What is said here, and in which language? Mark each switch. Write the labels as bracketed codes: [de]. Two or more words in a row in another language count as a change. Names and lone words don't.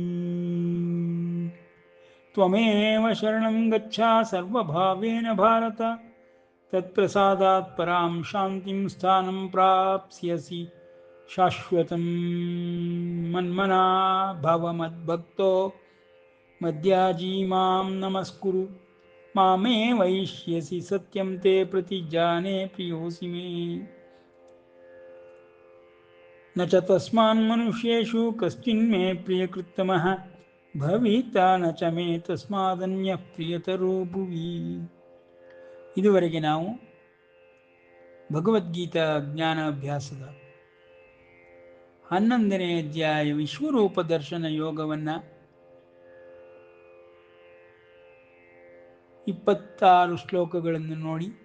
[sa] त्वमेव शरणं गच्छ सर्वभावेन भारत तत्प्रसादात् परां शान्तिं स्थानं प्राप्स्यसि शाश्वतं मन्मना भव मद्भक्तो मद्याजी मां नमस्कुरु मामे वैष्यसि सत्यं ते प्रतिजाने प्रियोऽसि मे न च तस्मान् मनुष्येषु कश्चिन्मे प्रियकृत्तमः भविता न च मे तस्मादन्यः प्रियतरो भुवि. [kn] ಇದುವರೆಗೆ ನಾವು ಭಗವದ್ಗೀತಾ ಜ್ಞಾನ ಅಭ್ಯಾಸದ 11ನೇ ಅಧ್ಯಾಯ ವಿಶ್ವರೂಪ ದರ್ಶನ ಯೋಗವನ್ನು 26 ಶ್ಲೋಕಗಳನ್ನು ನೋಡಿ